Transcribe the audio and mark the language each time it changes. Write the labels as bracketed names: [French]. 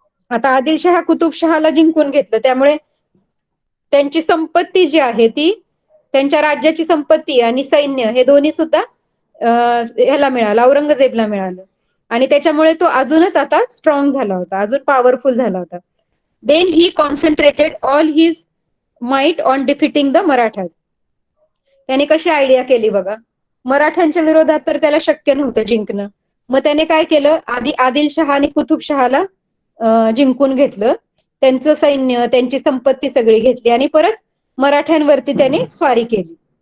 [Marathi] आता आदिलशहा कुतुबशहाला जिंकून घेतलं, त्यामुळे त्यांची संपत्ती जी आहे ती, त्यांच्या राज्याची संपत्ती आणि सैन्य हे दोन्ही सुद्धा ह्याला मिळालं, औरंगजेबला मिळालं. आणि त्याच्यामुळे तो अजूनच आता स्ट्रॉंग झाला होता, अजून पॉवरफुल झाला होता. [English] Then he concentrated all his might on defeating the Marathas. [Marathi] त्याने कशी आयडिया केली बघा, मराठ्यांच्या विरोधात तर त्याला शक्य नव्हतं जिंकणं. मग त्याने काय केलं, आदिलशहा आणि कुतुबशहाला जिंकून घेतलं, त्यांचं सैन्य त्यांची संपत्ती सगळी घेतली आणि परत मराठ्यांवरती त्याने स्वारी केली.